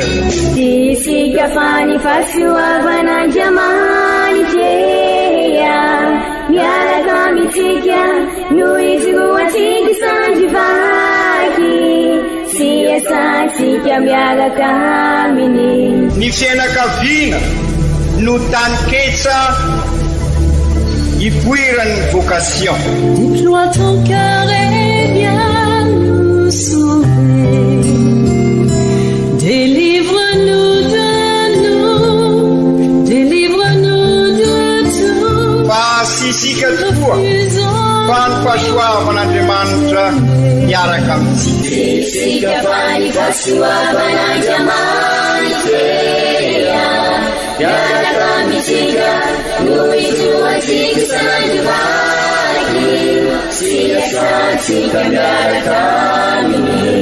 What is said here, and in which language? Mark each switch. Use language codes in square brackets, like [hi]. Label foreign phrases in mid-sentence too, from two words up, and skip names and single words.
[mg] Isika fa ny fahasoavan'Andriamanitra miaraka amintsika noho izy roatsika sandrivaky sy asantsika miaraka aminy. Ny fianakaviana no taniketsa ipoiran'ny vocation. [fr] Déploie ton cœur et viens nous sauver. Délivre-nous de tout. [mg] Pasisika tokoa fa ny fahasoavan'Andriamanitra miaraka amintsika. Isika fa ny fahasoavan'Andriamanitra miaraka amintsika noho izy roatsika sandrivaky sy asantsika miaraka aminy.